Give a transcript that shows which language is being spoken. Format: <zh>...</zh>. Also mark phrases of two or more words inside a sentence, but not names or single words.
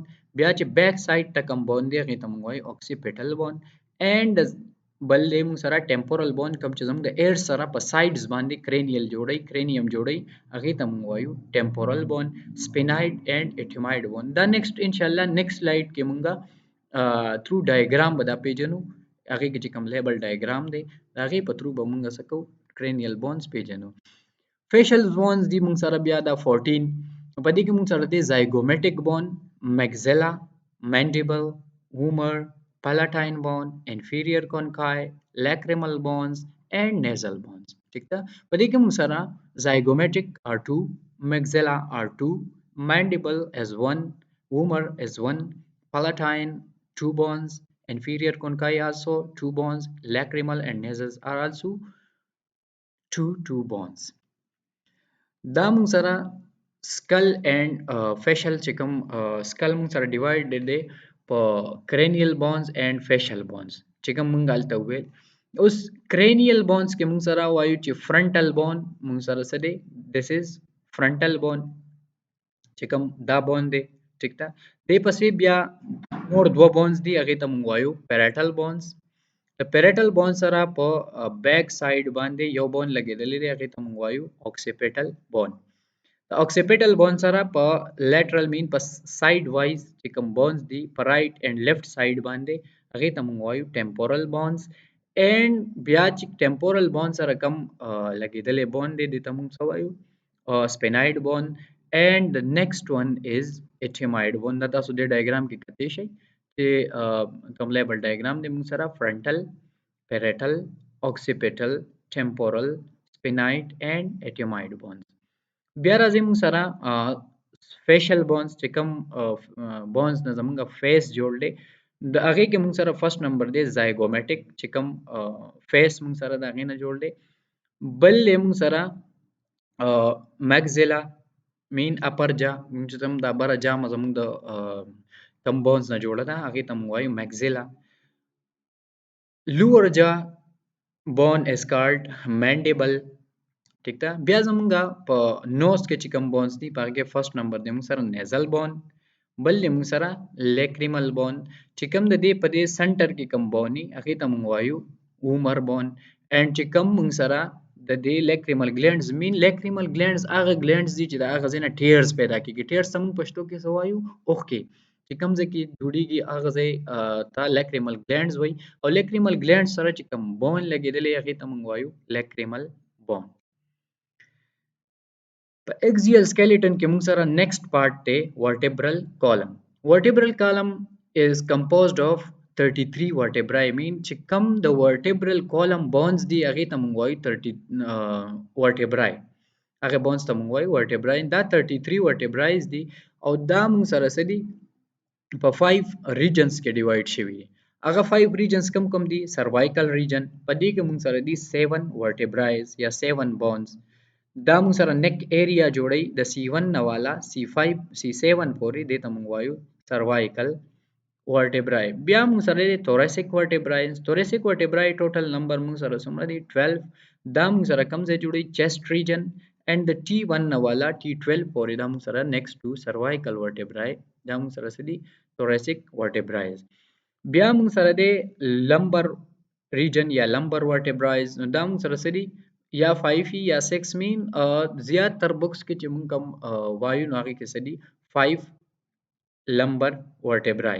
<ps>بیا چې</ps> <en>back side</en> <ps>ته کوم bone دی هغه ته موږ وایو</ps> <en>occipital bone.</en> <ps>and بل دی موږ سره</ps> <en>temporal bone</en> <ps>کوم چې زموږ د ear سره په sides باندې cranial جوړي cranium جوړي هغه ته موږ وایو</ps> <en>temporal bone. sphenoid and ethmoid bone</en> <ps>دا next</ps> <ar>ان شاء الله</ar> <en>next slide</en> <ps>کې موږ</ps> <en>through diagram</en> <ps>به دا پیژنو هغه کې چې کوم</ps> <en>label diagram</en> <ps>دی هغه په through به موږ سکو</ps> <en>cranial bones</en> <ps>پیژنو.</ps> <en>facial bones</en> <ps>دی موږ سره بیا دا 14 په دې کې موږ سره دی</ps> <en>zygomatic bone, maxilla, mandible, humor, palatine bone, inferior conchi, lacrimal bones and nasal bones.</en> <ps>ٹھیک ده په دې کې موږ سره</ps> <en>zygomatic are 2, maxilla are 2, mandible is 1, humor is 1, palatine 2 bones, inferior conchi also 2 bones, lacrimal and nasals are also 2 bones.</en> <ps>دا مونږ سره</ps> <en>skull and facial</en> <ps>چې کوم skull مونږ سره divided دی په</ps> <en>cranial bones and facial bones</en> <ps>چې کوم مونږ هلته وویل. اوس</ps> <en>cranial bones</en> <ps>کې مونږ سره وایو چې</ps> <en>frontal bone</en> <ps>مونږ سره څه دی</ps> <en>this is frontal bone</en> <ps>چې کوم دا bone دی ټیک ده. دې پسې بیا نور دوه bones دي هغې ته مونږ وایو parietal bones. د</ps> <en>parietal bone</en> <ps>سره په</ps> <en>back side</en> <ps>باندې یو bone لګېدلی دی هغې ته مونږ وایو</ps> <en>occipital bone.</en> <ps>د</ps> <en>occipital bone</en> <ps>سره په</ps> <en>lateral mean</en> <ps>په</ps> <en>side wise</en> <ps>چې کوم bones دي په</ps> <en>right and left side</en> <ps>باندې هغې ته مونږ وایو</ps> <en>temporal bones.</en> <ps>and بیا چې</ps> <en>temporal bone</en> <ps>سره کوم لګېدلی bone دی دې ته مونږ څه وایو</ps> <en>sphenoid bone. and the next one is ethmoid bone.</en> <ps>دا تاسو دې diagram کې کتلی شئ چې کوم</ps> <en>label diagram</en> <ps>دی مونږ سره</ps> <en>frontal, parietal, occipital, temporal, sphenoid and ethmoid bones.</en> <ps>بیا راځي موږ سره</ps> <en>facial bones</en> <ps>چې کوم bones نه زموږ face جوړ دی د هغې کې موږ سره</ps> <en>first number</en> <ps>دی zygomatic چې کوم face موږ سره د هغې نه جوړ دی. بل دی موږ سره</ps> <en>maxilla mean upper jaw</en> <ps>چې کوم د بره جامه زموږ د کوم bones نه جوړه ده هغې ته موږ وایو maxilla.</ps> <en>lower jaw bone is called mandible.</en> <ps>ٹھیک ده. بیا زمونږ په نوز کې چې کوم بونز دي په هغې کې</ps> <en>first number</en> <ps>دی موږ سره</ps> <en>nasal bone.</en> <ps>بل دی موږ سره</ps> <en>lacrimal bone</en> <ps>چې کوم د دې په دې سنټر کې کوم بون وي هغې ته موږ وایو</ps> <en>vomer bone.</en> <ps>اینډ چې کوم موږ سره د دې</ps> <en>lacrimal glands mean lacrimal glands</en> <ps>هغه ګلینډز دي چې د هغه ځای نه ټیرز پیدا کېږي. ټیرز ته موږ پښتو کې څه وایو اوښکې چې کوم ځای کې جوړېږي هغه ځای ته</ps> <en>lacrimal glands</en> <ps>وایي او</ps> <en>lacrimal glands</en> <ps>سره چې کوم بون لګېدلی هغې ته موږ وایو</ps> <en>lacrimal bone.</en> <ps>په</ps> <en>axial skeleton</en> <ps>کې موږ سره</ps> <en>next part</en> <ps>دی</ps> <en>vertebral column. vertebral column is composed of 33 vertebrae mean</en> <ps>چې کم د</ps> <en>vertebral column bones</en> <ps>دی هغې ته موږ وایو</ps> <en>30 vertebrae</en> <ps>هغه bones ته موږ وایو vertebrae. دا 33 vertebrae دي او دا موږ سره څه دي په 5 regions کې divide شوي دي. هغه 5 regions کم دي</ps> <en>cervical region</en> <ps>په دې کې موږ سره دي 7 vertebrae یا 7 bones. دا موږ سره</ps> <en>neck area</en> <ps>جوړي د C1 نه والا C5 C7 پورې دې ته موږ وایو</ps> <en>cervical vertebrae.</en> <ps>بیا موږ سره د</ps> <en>thoracic vertebrae. thoracic vertebrae total number</en> <ps>موږ سره څومره دي 12. دا موږ سره کوم ځای جوړي</ps> <en>chest region and</en> <ps>د T1 نه والا T12 پورې دا موږ سره</ps> <en>next to cervical vertebrae</en> <ps>دا موږ سره څه دي</ps> <en>thoracic vertebrae.</en> <ps>بیا موږ سره د</ps> <en>lumbar region</en> <ps>یا</ps> <en>lumbar vertebrae</en> <ps>دا موږ سره څه دي یا 5 یا 6 مین زیات تر بوکس کې چې موږ کوم وایو نو هغې کې څه دي 5</ps> <en>lumbar vertebrae.</en>